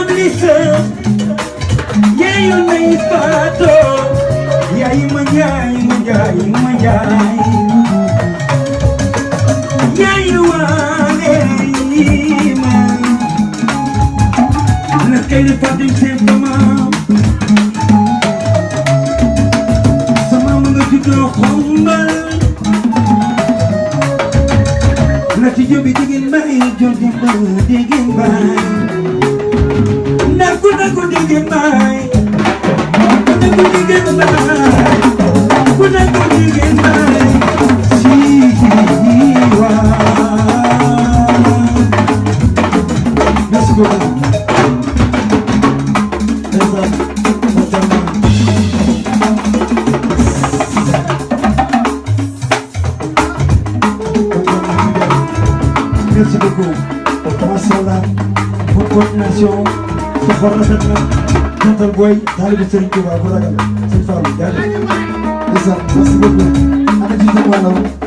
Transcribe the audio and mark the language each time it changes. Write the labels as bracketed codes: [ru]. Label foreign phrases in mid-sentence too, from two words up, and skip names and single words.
[wo] Idrissa yaayu nay Fato yaayu ma njaay yaayu waale ma na kay ne Fatim seen sama mu nga juddoo Xombal na ci jóbi digin bay jóbi ba digin bay naku digin bay naku digin bay naku digin bay si wa [fr] merci beaucoup merci beaucoup. [wo] Masallah, [fr] bonne coordination. [wo] sa xol rafet na. jantal boy taalibe Serigne Touba bu ragal Serigne Fallou jaajëf. [fr] merci beaucoup. [wo] ana ci sa wàllam.